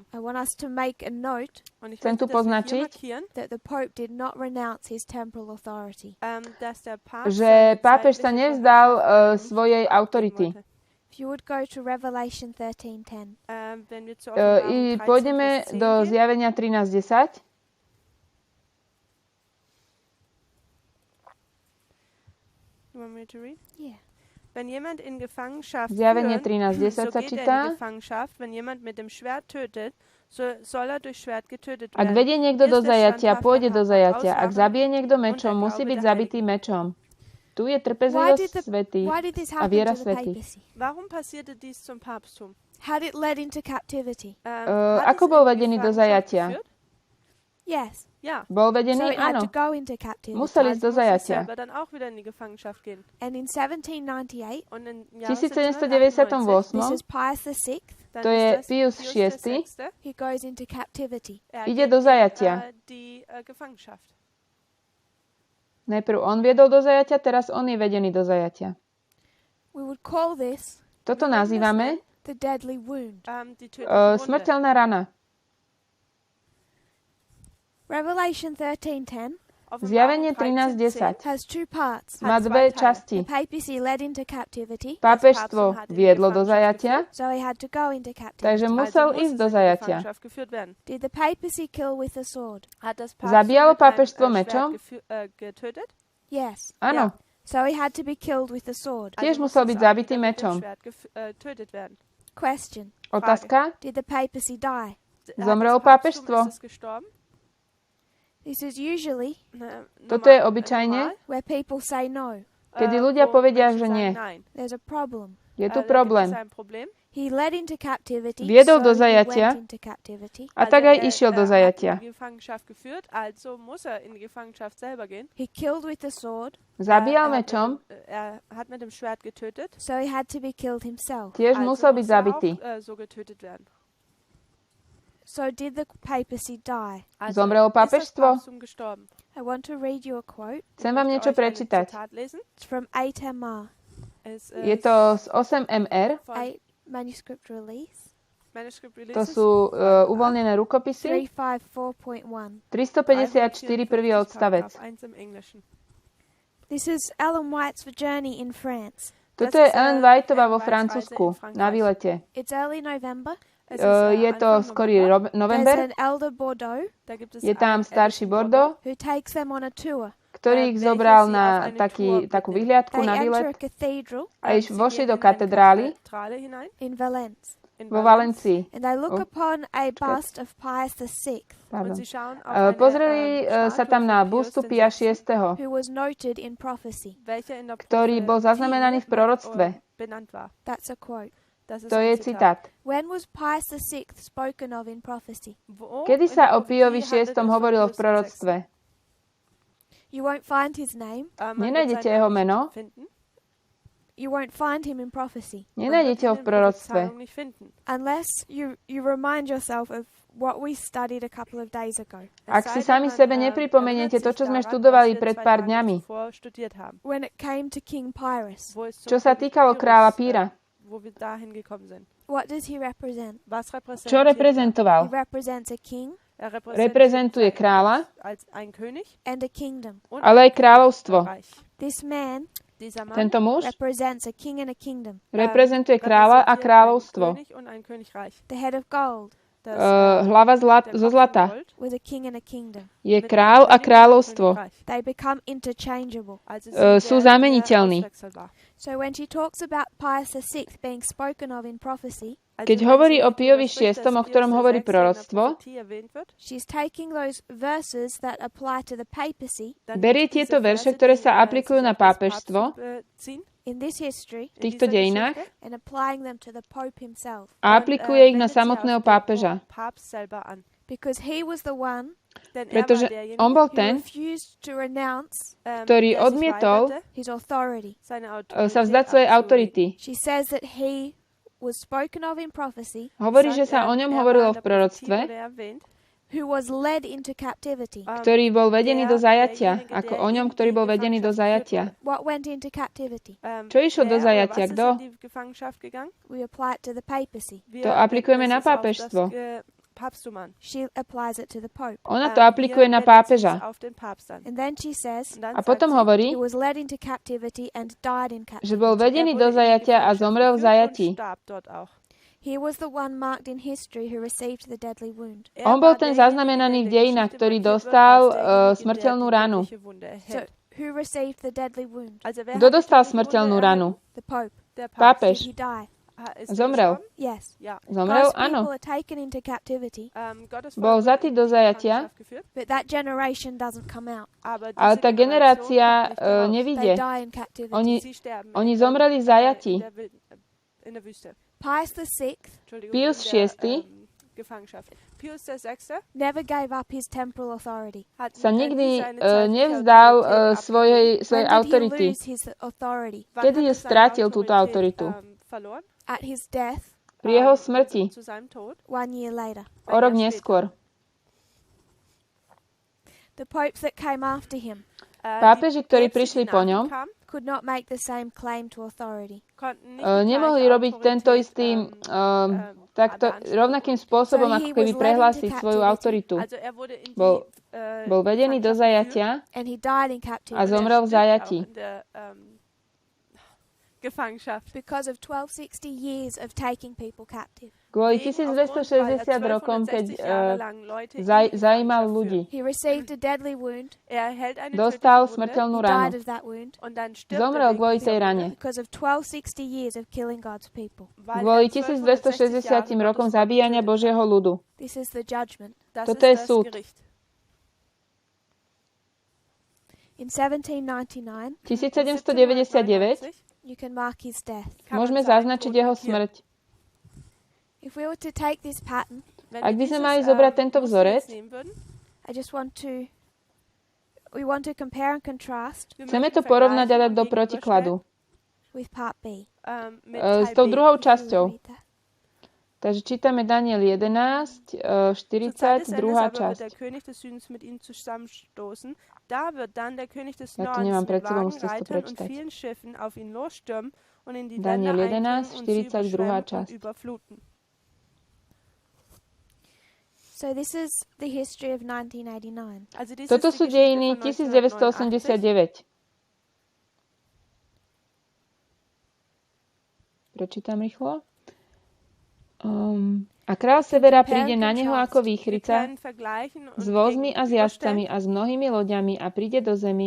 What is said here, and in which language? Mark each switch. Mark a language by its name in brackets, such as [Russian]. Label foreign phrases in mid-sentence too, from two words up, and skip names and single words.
[Slovak] Chcem tu poznačiť, že pápež sa nevzdal svojej autority. [English] If you would go to Revelation 13:10. [Slovak] Pôjdeme do Zjavenia 13:10. [English] You want me to read? Yeah. [German] Wenn jemand in Gefangenschaft [Slovak] Zjavenie [German] führt, [Slovak] 13:10 [German] so [Slovak] sa [German] geht er [Slovak] číta. [German] in Gefangenschaft. Wenn jemand mit dem Schwert tötet, so soll er durch Schwert getötet [Slovak] Ak [German] werden. [Slovak] vedie niekto do zajatia, pôjde do zajatia. Ak zabije niekto mečom, musí byť zabitý mečom. Tu je trpezlivosť svätých a viera svätých. [German] Warum passierte dies zum Papsttum? [English] Had it led into captivity? [Slovak] Ako bol vedený do zajatia? [English] Yes. [German] Ja. [Slovak] Bol [English] So [Slovak] vedený? [English] it had [Slovak] Áno. [English] to go into captivity. [Slovak] Musel ísť do [German] Also musste [Slovak] zajatia. [German] selber dann auch wieder in die Gefangenschaft gehen. [English] And in 1798, [German] Und in [Slovak] V [German] Jahre 1798 [English] this is Pius VI, [German] dann [Slovak] to je [German] ist das Pius VI, [Slovak] VI. [English] he goes into captivity. [Slovak] ide do zajatia. [German] Die Gefangenschaft. [Slovak] Najprv on viedol do zajatia, teraz on je vedený do zajatia. [English] We would call this [Slovak] Toto nazývame [English] the deadly wound. [German] Die tödliche Wunde. [Slovak] smrteľná rana. [English] Revelation 13:10 [Slovak] Zjavenie 13:10 [English] has two parts. [Slovak] má dve časti. [English] The papacy led into captivity, [Slovak] Pápežstvo viedlo do zajatia, [English] so he had to go into captivity. [Slovak] takže musel ísť do zajatia. [English] Did the papacy kill with a sword? [Slovak] Zabíjalo pápežstvo mečom? [German] Getötet? [English] Yes. [Slovak] Áno, [English] So he had to be killed with a sword. [Slovak] tiež musel byť zabitý mečom. [German] Getötet werden. [English] Question. [Slovak] Otázka? [English] Did the papacy die? [Slovak] Zomrelo pápežstvo? [English] This is usually [Slovak] Toto je obyčajne, [English] where people say no. [Slovak] kedy ľudia povedia, že nie. [English] There's a problem. [Slovak] Je tu problém. [English] He led into captivity, [Slovak] Viedol do [English] so he [Slovak] zajatia [English] went into captivity. [Slovak] a tak aj išiel do zajatia. [German] Also muss in die Gefangenschaft selber gehen. [English] He killed with the sword, [Slovak] Zabíjal mečom, [German] Hat mit dem Schwert getötet. [English] so he had to be killed himself. [Slovak] tiež musel byť zabitý. [German] So getötet werden. [English] So did the papacy die? [Slovak] Zomrelo pápežstvo? [English] I want to read you a quote. [Slovak] Chcem vám niečo prečítať. [English] It's from 8MR, [Slovak] Je to z 8MR, [English] 8 manuscript release, [Slovak] to sú uvoľnené rukopisy, [English] 354.1. [Slovak] 354 prvý odstavec. [English] This is Ellen White's journey in France. [Slovak] Toto je Ellen Whiteová vo Francúzsku, na výlete. [English] It's early November. [Slovak] Je to skorý [English] There's [Slovak] november, [English] an elder Bordeaux [Slovak] je tam starší Bordeaux, [English] who takes them on a tour. [Slovak] ktorý ich zobral na takú vyhliadku [English] They [Slovak] na [English] enter a [Slovak] výlet [English] cathedral [Slovak] a vošli do katedrály [English] in Valence. [Slovak] vo Valencii. [English] And they look upon a bust of Pius VI, [Slovak] Pozreli sa tam na bustu Pia VI, [English] who was noted in prophecy. [Slovak] ktorý bol zaznamenaný v proroctve. [English] That's a quote. [Slovak] To je citát. [English] When was Pius VI spoken of in prophecy? [Slovak] Kedy sa o Piovi VI hovorilo v proroctve? [English] You won't find his name. [Slovak] Nenájdete jeho meno? [English] You won't find him in prophecy. [Slovak] Nenájdete ho v proroctve. [English] Unless you remind yourself of what we studied a couple of days ago. [Slovak] Ak si sami sebe nepripomeniete to, čo sme študovali pred pár dňami, [English] When it came to King Pyrrhus, [Slovak] čo sa týkalo kráľa Píra, [English] what does he represent? [Slovak] čo [English] He [Slovak] reprezentoval? [English] represents a king [Slovak] Reprezentuje kráľa, [English] and a kingdom. [Slovak] ale aj kráľovstvo. [English] This man [Slovak] Tento muž [English] represents a king and a kingdom. [Slovak] reprezentuje kráľa a kráľovstvo. [English] The head of gold [Slovak] Hlava zo zlata [English] was a king and a kingdom. [Slovak] je kráľ a kráľovstvo. [English] They become interchangeable. [Slovak] Sú zameniteľní. [English] So when she talks about Pius VI being spoken of in prophecy, [Slovak] Keď hovorí o Piovi VI, o ktorom hovorí proroctvo, [English] she's taking those verses that apply to the papacy [Slovak] berie tieto verše, ktoré sa aplikujú na pápežstvo [English] in this history [Slovak] v týchto dejinách [English] and applying them to the Pope himself. [Slovak] a aplikuje ich na samotného pápeža. [English] Because he was the one [Slovak] Pretože on bol [English] who [Slovak] ten, [English] refused to renounce [Slovak] ktorý odmietol [English] his authority. [Slovak] sa vzdať svojej autority. [English] She says that he was spoken of in prophecy, [Slovak] Hovorí, že sa o ňom hovorilo v proroctve, [English] who was led into captivity. [Slovak] ktorý bol vedený do zajatia, ako o ňom, ktorý bol vedený do zajatia. [English] What went into captivity? [Slovak] Čo išlo do zajatia? Kto? [English] We apply it to the papacy. [Slovak] To aplikujeme na pápežstvo. [English] She applies it to the Pope. [Slovak] Ona to aplikuje na pápeža. [English] And then she says, [Slovak] A potom hovorí, [English] he was led into captivity and died in captivity. [Slovak] že bol vedený do zajatia a zomrel v zajatí. [English] He was the one marked in history who received the deadly wound. [Slovak] On bol ten zaznamenaný v dejinách, ktorý dostal smrteľnú ranu. [English] So, who received the deadly wound? [Slovak] Kto dostal smrteľnú ranu? [English] The Pope. [Slovak] Pápež. [English] Did he die? [Slovak] Zomrel. [English] Yes. [Slovak] Zomrel? [English] God's people [Slovak] Áno. [English] are taken into captivity, [Slovak] Bol vzatý do zajatia, [English] but that generation doesn't come out. [Slovak] ale tá generácia [English] They [Slovak] nevidie. [English] die in captivity. [Slovak] Oni zomreli v zajatí. [English] Pius VI [Slovak] Pius VI [English] never gave up his temporal authority. [Slovak] sa nikdy nevzdal svojej [English] When did he [Slovak] autority. [English] lose his authority? [Slovak] Kedy ju strátil túto autoritu? [English] At his death, [Slovak] Pri jeho smrti, [English] 1 year later. [Slovak] o rok neskôr. [English] The popes that came after him [Slovak] Pápeži, ktorí prišli po ňom, [English] could not make the same claim to authority. [Slovak] nemohli robiť tento istý takto rovnakým spôsobom, ako keby prehlásiť svoju autoritu. Bol vedený do zajatia [English] And he died in [Slovak] a [English] captivity [Slovak] zomrel v zajatí. [English] because of 1260 years of taking people captive. [Slovak] Kvôli 1260 rokom, keď zajímal ľudí. [English] He received a deadly wound. [Slovak] Dostal smrteľnú [English] He died [Slovak] ranu. [English] of that wound [Slovak] Zomrel kvôli tej rane. [English] because of 1260 years of killing God's people. [Slovak] Kvôli 1260 rokom zabíjania Božieho ľudu. [English] This is the judgment. [Slovak] Toto je súd. [English] In 1799, [Slovak] 1799 [English] you can mark his death. [Slovak] môžeme zaznačiť jeho smrť. [English] If we were to take this pattern, [Slovak] Ak by sme mali zobrať tento vzorec, [English] I just want we want to compare and contrast [Slovak] chceme to porovnať a dať do protikladu [English] with part B. [Slovak] s tou druhou časťou. [English] Read that. [Slovak] Takže čítame Daniel 11, 40, druhá časť. Ja to nemám pred sebou, musíte si to prečítať. Daniel 11, 40, druhá časť. [English] So this is the history of 1989. [Slovak] Toto sú dejiny 1989. Prečítam rýchlo. A král Severa príde na neho ako výchrica s vozmi a s jazdcami a s mnohými loďami a príde do zemi,